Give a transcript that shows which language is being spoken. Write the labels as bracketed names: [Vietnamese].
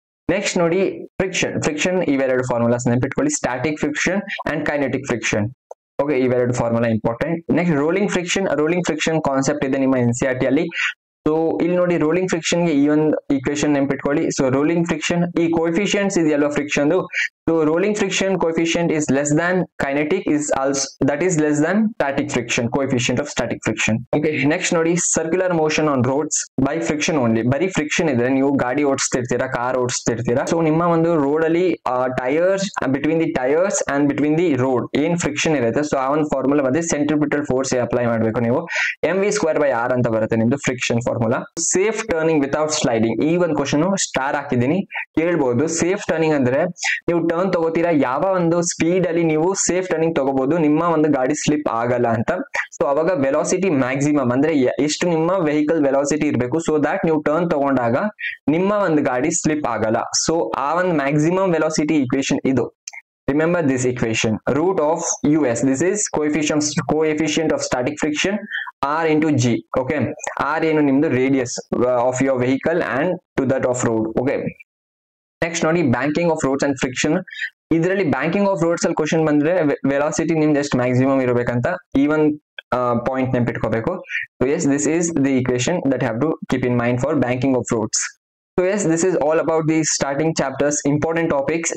[Kannada] Next ನೋಡಿ, friction ಇವೆರಡು formulas ನೆನಪಿಟ್ಕೊಳ್ಳಿ, static friction and kinetic friction. Okay, ಇವೆರಡು formula important. Next rolling friction concept ಇದೆ ನಿಮ್ಮ NCERT ಅಲ್ಲಿ. ಸೊ ಇಲ್ಲಿ ನೋಡಿ, ರೋಲಿಂಗ್ ಫ್ರಿಕ್ಷನ್ ಗೆ ಈ ಒಂದು ಈಕ್ವೇಶನ್ ನೆನಪಿಟ್ಕೊಳ್ಳಿ. ಸೊ ರೋಲಿಂಗ್ ಫ್ರಿಕ್ಷನ್, ಈ ಕೋಎಫಿಷಿಯಂಟ್ಸ್ ಇದೆಯಲ್ವಾ friction, [English] So rolling friction coefficient is less than kinetic is also that is less than static friction coefficient of static friction. Okay, next ನೋಡಿ circular motion on roads by friction only. [Kannada] ಬರೀ friction ಇದ್ರೆ ನೀವು ಗಾಡಿ ಓಡಿಸ್ತಿರ್ತೀರಾ, car ಓಡಿಸ್ತಿರ್ತೀರಾ, so ನಿಮ್ಮ ಒಂದು road ಅಲ್ಲಿ tyres [English] between the tyres and between the road [Kannada] ಏನ್ friction ಇರುತ್ತೆ, ಸೊ ಆ ಒಂದು ಫಾರ್ಮುಲಾ ಬಂದ್ರೆ ಸೆಂಟ್ರಿಪಿಟಲ್ ಫೋರ್ಸ್ ಅಪ್ಲೈ ಮಾಡಬೇಕು ನೀವು. mv²/r ಅಂತ ಬರುತ್ತೆ ನಿಮ್ದು friction formula. Safe turning without sliding, ಈ ಒಂದು ಕ್ವಶನ್ ಸ್ಟಾರ್ ಹಾಕಿದೀನಿ, ಕೇಳ್ಬಹುದು. ಸೇಫ್ ಟರ್ನಿಂಗ್ ಅಂದ್ರೆ ನೀವು ಟರ್ನ್ ತಗೋತೀರಾ, ಯಾವ ಒಂದು ಸ್ಪೀಡ್ ಅಲ್ಲಿ ನೀವು ಸೇಫ್ ಟರ್ನಿಂಗ್ ತಗೋಬಹುದು, ನಿಮ್ಮ ಒಂದು ಗಾಡಿ ಸ್ಲಿಪ್ ಆಗಲ್ಲ ಅಂತ. ಸೊ ಅವಾಗ ವೆಲಾಸಿಟಿ ಮ್ಯಾಕ್ಸಿಮಮ್ ಅಂದ್ರೆ ಎಷ್ಟು ನಿಮ್ಮ ವೆಹಿಕಲ್ ವೆಲಾಸಿಟಿ ಇರಬೇಕು, ಸೊ ದಟ್ ನೀವು ಟರ್ನ್ ತಗೊಂಡಾಗ ನಿಮ್ಮ ಒಂದು ಗಾಡಿ ಸ್ಲಿಪ್ ಆಗಲ್ಲ. ಸೊ ಆ ಒಂದು ಮ್ಯಾಕ್ಸಿಮಮ್ ವೆಲಾಸಿಟಿ ಇಕ್ವೇಶನ್ ಇದು. [English] Remember this equation, root of us, this is coefficient of static friction, r into g. Okay, r [Kannada] ಏನು ನಿಮ್ದು [English] Radius of your vehicle and to that of road. [Kannada] Okay, next ನೋಡಿ banking of roads and friction. ಇದರಲ್ಲಿ banking of roads ಅಲ್ಲಿ question ಬಂದ್ರೆ velocity ನಿಮ್ದು ಎಷ್ಟು maximum ಇರಬೇಕಂತ ಈ ಒಂದು point ನೆನಪಿಟ್ಕೋಬೇಕು. [English] So yes, this is the equation that have to keep in mind for banking of roads. So yes, this is all about the starting chapters, important topics.